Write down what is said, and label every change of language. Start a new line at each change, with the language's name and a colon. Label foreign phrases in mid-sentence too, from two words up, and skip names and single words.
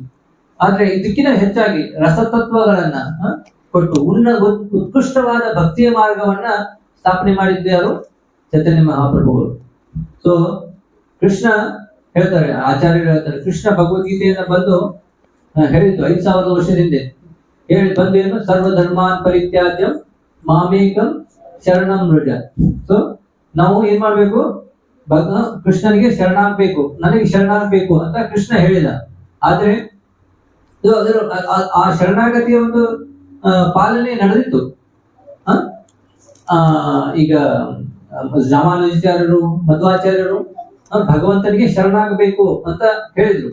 Kannada: ಆದ್ರೆ ಇದಕ್ಕಿಂತ ಹೆಚ್ಚಾಗಿ ರಸತತ್ವಗಳನ್ನ ಕೊಟ್ಟು ಉತ್ಕೃಷ್ಟವಾದ ಭಕ್ತಿಯ ಮಾರ್ಗವನ್ನ ಸ್ಥಾಪನೆ ಮಾಡಿದ್ದು ಯಾರು? ಚೈತನ್ಯ ಮಹಾಪ್ರಭುಗಳು. ಸೊ ಕೃಷ್ಣ ಹೇಳ್ತಾರೆ, ಆಚಾರ್ಯರು ಹೇಳ್ತಾರೆ, ಕೃಷ್ಣ ಭಗವದ್ಗೀತೆಯನ್ನ ಬಂದು ಹೇಳಿದ್ದು 5000 ವರ್ಷದಿಂದ ಹೇಳಿ ಬಂದು ಏನು?
Sanskrit: ಸರ್ವಧರ್ಮಾನ್ ಪರಿತ್ಯಾಜ್ಯಂ ಮಾಮೇಕಂ ಶರಣಂ ಮೃಜ.
Kannada: ಸೊ ನಾವು ಏನ್ ಮಾಡ್ಬೇಕು? ಕೃಷ್ಣನಿಗೆ ಶರಣಾಗಬೇಕು, ನನಗೆ ಶರಣಾಗಬೇಕು ಅಂತ ಕೃಷ್ಣ ಹೇಳಿದ. ಆದ್ರೆ ಆ ಶರಣಾಗತಿಯ ಒಂದು ಪಾಲನೆ ನಡೆದಿತ್ತು. ಈಗ ರಾಮಾನುಜಾಚಾರ್ಯರು, ಮಧ್ವಾಚಾರ್ಯರು ಭಗವಂತನಿಗೆ ಶರಣಾಗಬೇಕು ಅಂತ ಹೇಳಿದ್ರು.